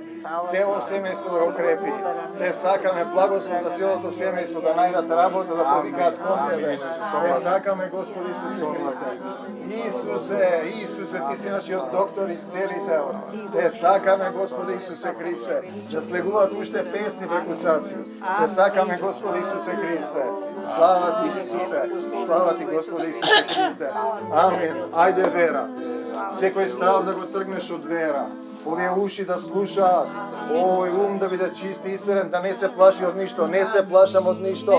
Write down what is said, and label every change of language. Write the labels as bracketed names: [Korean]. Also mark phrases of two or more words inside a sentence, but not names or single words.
[Macedonian] Цело семејство да го крепи. Те сакаме благослов за целото семејство, да најдат работа, да повикаат кон Тебе. Те сакаме, Господи Исусе Христе. Исусе, Ти си нашиот доктор и исцелител. Те сакаме, Господи Исусе Христе, да слегуваат уште песни преку kucacи. Те сакаме, Господи Исусе Христе. Слава Ти, Исусе. Слава Ти, Господи Исусе Христе. Амин. Ајде вера. Секој страв да го тргнеш од вера. Овие уши да слушаат, овој ум да биде чист и искрен, да не се плаши од ништо, не се плашам од ништо.